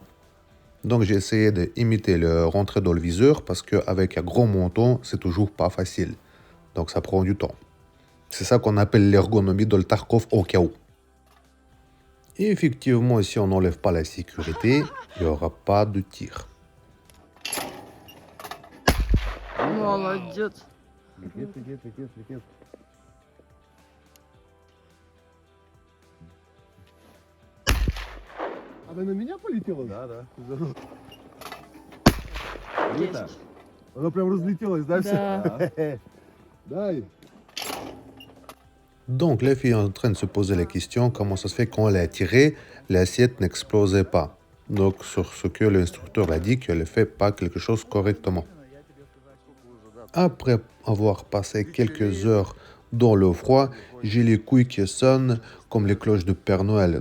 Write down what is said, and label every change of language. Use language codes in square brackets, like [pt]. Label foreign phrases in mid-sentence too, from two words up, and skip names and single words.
[fr] Donc j'ai essayé d'imiter le rentrer dans le viseur parce qu'avec un gros menton, c'est toujours pas facile. Donc ça prend du temps. C'est ça qu'on appelle l'ergonomie de le Tarkov au cas où. Et effectivement, si on n'enlève pas la sécurité, il n'y aura pas de tir. [ru] Молодец. Она на меня полетела? Да. Круто. Она прям разлетелась, да, все? Да. Дай. [fr] Donc, la fille est en train de se poser la question comment ça se fait quand elle a tiré, l'assiette n'explosait pas. Donc, sur ce que l'instructeur a dit qu'elle ne fait pas quelque chose correctement. Après avoir passé quelques heures dans le froid, j'ai les couilles qui sonnent comme les cloches de Père Noël.